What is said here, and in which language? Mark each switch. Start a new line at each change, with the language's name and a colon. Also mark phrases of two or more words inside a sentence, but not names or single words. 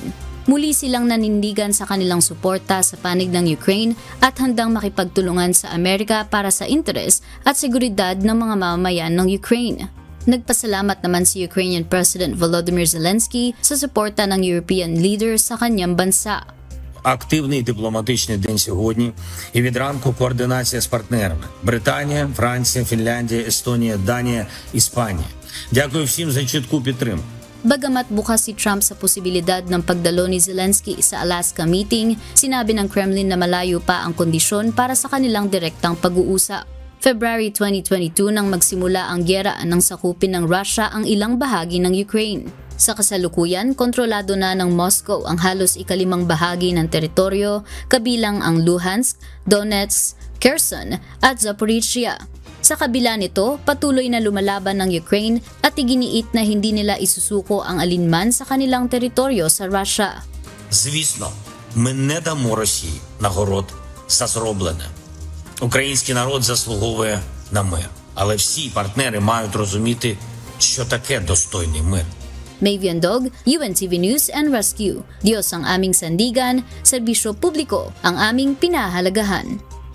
Filipino: Muli silang nanindigan sa kanilang suporta sa panig ng Ukraine at handang makipagtulungan sa Amerika para sa interes at seguridad ng mga mamamayan ng Ukraine. Nagpasalamat naman si Ukrainian President Volodymyr Zelensky sa suporta ng
English: European leaders
Filipino: sa kanyang bansa.
Ukrainian: Активний дипломатичний день сьогодні і від ранку координація з партнерами – Британія, Франція, Фінляндія, Естонія, Данія, Іспанія. Дякую всім за чітку підтримку.
Filipino: Bagamat bukas si Trump sa posibilidad ng pagdalo ni Zelensky sa Alaska meeting, sinabi ng Kremlin na malayo pa ang kondisyon para sa kanilang direktang pag-uusap. February 2022 nang magsimula ang gyera nang sakupin ng Russia ang ilang bahagi ng Ukraine. Sa kasalukuyan, kontrolado na ng Moscow ang halos ikalimang bahagi ng teritoryo, kabilang ang Luhansk, Donetsk, Kherson at Zaporizhia. Sa kabila nito, patuloy na lumalaban ng Ukraine at iginiit na hindi nila isusuko ang alinman sa kanilang teritoryo sa Russia.
Ukrainian: Звісно, ми не дамо Росії нагород за зроблене. Український народ заслуговує на мир, але всі партнери мають розуміти, що таке достойний мир.
Filipino: Mavian Dog, UNTV News and Rescue. Diyos ang aming sandigan, serbisyo publiko ang aming pinahalagahan.